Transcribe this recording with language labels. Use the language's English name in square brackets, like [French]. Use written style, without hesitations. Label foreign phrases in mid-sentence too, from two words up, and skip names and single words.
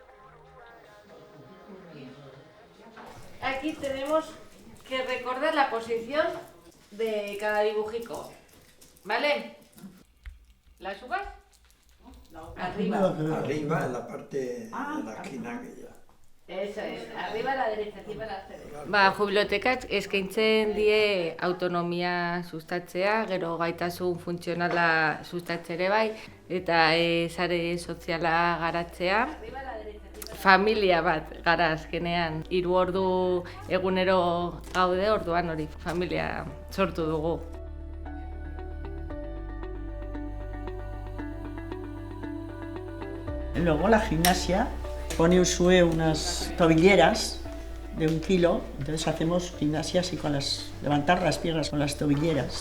[Spanish] Aquí tenemos que recordar la posición de cada dibujico. ¿Vale? ¿La subas? Arriba. Arriba, en la parte de la esquina que ya. Eso es, arriba a la derecha, arriba a la derecha. [Basque] Bibliotecak eskaintzen die autonomia sustatzea, gero gaitasun funtzionala sustatze ere bai, eta sare soziala garatzea. Familia bat gara azkenean, 3 ordu egunero gaude, orduan hori familia sortu dugu. [Spanish] Luego la gimnasia pone Usue unas tobilleras de 1 kilo, entonces hacemos gimnasia así levantar las piernas con las tobilleras.